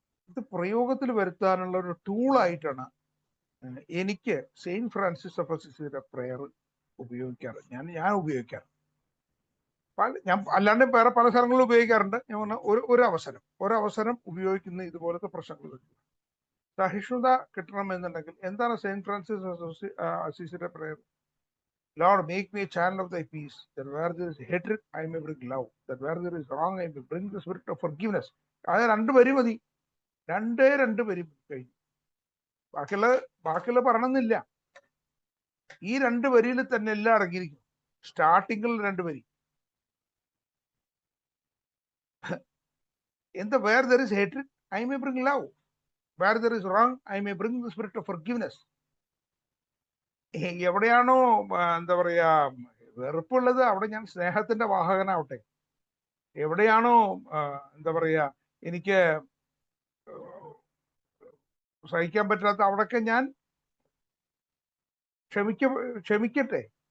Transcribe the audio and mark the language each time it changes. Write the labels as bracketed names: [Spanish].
[Malayalam] ഇത് പ്രയോഗത്തിൽ വരുത്താനുള്ള ഒരു ടൂളായിട്ടാണ് എനിക്ക് സെയിന്റ് ഫ്രാൻസിസ് ഓഫ് അസിസിയുടെ പ്രെയർ ഉപയോഗിക്കാറ്. ഞാൻ ഉപയോഗിക്കാറ്. ഞാൻ അല്ലാണ്ട് വേറെ പല സ്ഥലങ്ങളിലും ഉപയോഗിക്കാറുണ്ട്. ഞാൻ പറഞ്ഞ ഒരവസരം ഉപയോഗിക്കുന്ന ഇതുപോലത്തെ പ്രശ്നങ്ങൾ വരും. സഹിഷ്ണുത കിട്ടണം എന്നുണ്ടെങ്കിൽ എന്താണ് Saint Francis അസിസിയുടെ prayer? [English] Lord, make me a channel of thy peace, that where there is hatred, I may bring love, that where there is wrong, I may bring the spirit of forgiveness. [Malayalam] അത് 2 വരി മതി. 2 വരി കഴിഞ്ഞു. ബാക്കിയുള്ള പറയണമെന്നില്ല. ഈ 2 വരിയിൽ തന്നെ എല്ലാം അടങ്ങിയിരിക്കും. സ്റ്റാർട്ടിങ്ങിൽ 2 വരി. എന്താ? [English] where there is hatred, I may bring love, where there is wrong, I may bring the spirit of forgiveness. [Malayalam] എവിടെയാണോ എന്താ പറയാ വെറുപ്പുള്ളത് അവിടെ ഞാൻ സ്നേഹത്തിന്റെ വാഹകനാവട്ടെ. എവിടെയാണോ എന്താ പറയാ എനിക്ക് സഹിക്കാൻ പറ്റാത്ത അവിടൊക്കെ ഞാൻ ക്ഷമിക്കട്ടെ.